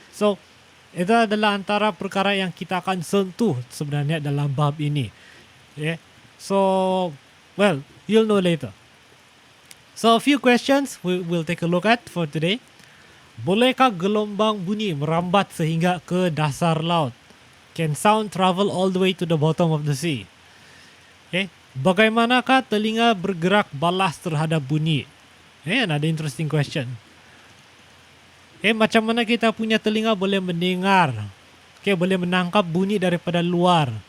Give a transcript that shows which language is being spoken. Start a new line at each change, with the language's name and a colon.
Malay: So, itu adalah antara perkara yang kita akan sentuh sebenarnya dalam bab ini. Okay.
English: So, well, you'll know later. So, a few questions we'll take a look at for today.
Malay: Bolehkah gelombang bunyi merambat sehingga ke dasar laut?
English: Can sound travel all the way to the bottom of the sea? Okay.
Malay: Bagaimanakah telinga bergerak balas terhadap bunyi?
English: Another interesting question.
Malay: Macam mana kita punya telinga boleh mendengar? Boleh menangkap bunyi daripada luar.